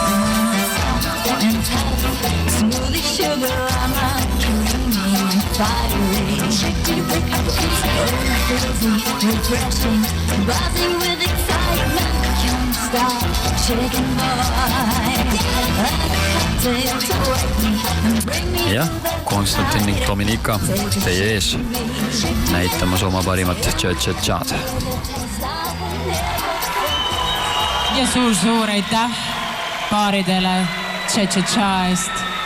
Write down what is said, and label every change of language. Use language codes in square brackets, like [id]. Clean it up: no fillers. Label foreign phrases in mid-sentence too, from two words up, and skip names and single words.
[en] Smoothie sugar, I'm not dreaming. refreshing, buzzing with excitement, can't stop shaking boy. [et] Jah, Konstantin ning Dominika teie ees näitamas oma parimat tša-tša-tšad. Ja suur aitäh paaridele tša-tša-tša eest.